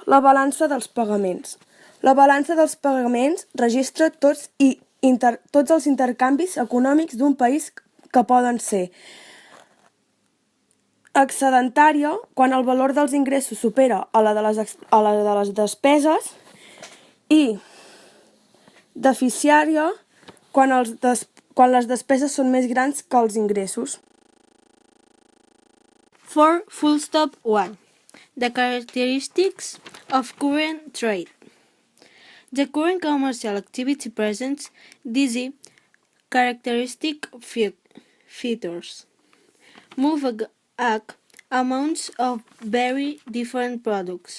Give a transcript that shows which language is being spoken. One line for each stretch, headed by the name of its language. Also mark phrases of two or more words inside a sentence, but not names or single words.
Catalan: La balança dels pagaments. La balança dels pagaments registra tots els intercanvis econòmics d'un país que poden ser excedentària, quan el valor dels ingressos supera a la de les despeses, i deficitària, quan les despeses són més grans que els ingressos.
English: 4.1. The characteristics of current trade. The current commercial activity presents these characteristic features. Move amounts of very different products.